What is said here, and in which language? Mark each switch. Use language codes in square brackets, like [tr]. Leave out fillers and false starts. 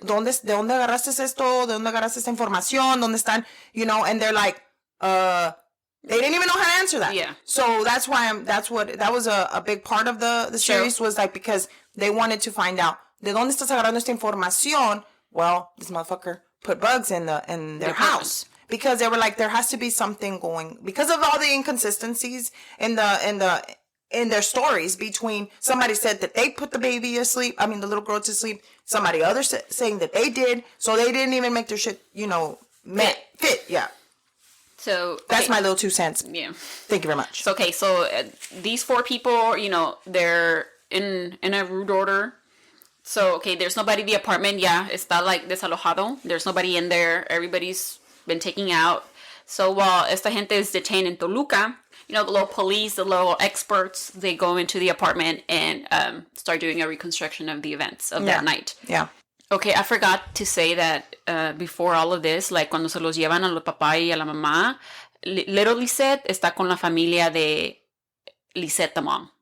[es] ¿De dónde agarraste esto? ¿De dónde agarraste esta información? ¿Dónde están? [en] And they're like, they didn't even know how to answer that. Yeah. So that's why that was a big part of the series, was like, because they wanted to find out, [es] ¿de dónde estás agarrando esta información? [en] Well, this motherfucker put bugs in their house. Because they were like, there has to be something going, because of all the inconsistencies in their stories, between somebody said that they put the baby asleep, the little girl to sleep, somebody others saying that they did, so they didn't even make their shit, fit. Yeah. So that's my little 2 cents. Yeah. Thank you very much. So these 4 people, they're in a rude order. So, there's nobody in the apartment. Yeah, [es] está like desalojado. [en] There's nobody in there. Everybody's been taken out. So while [es] esta gente [en] is detained in Toluca, the little police, the little experts, they go into the apartment and start doing a reconstruction of the events of that night. Yeah. Okay, I forgot to say that before all of this, like [es] cuando se los llevan a los papá y a la mamá, [en] little [es] Lisette está con la familia de Lisette, [en] the mom.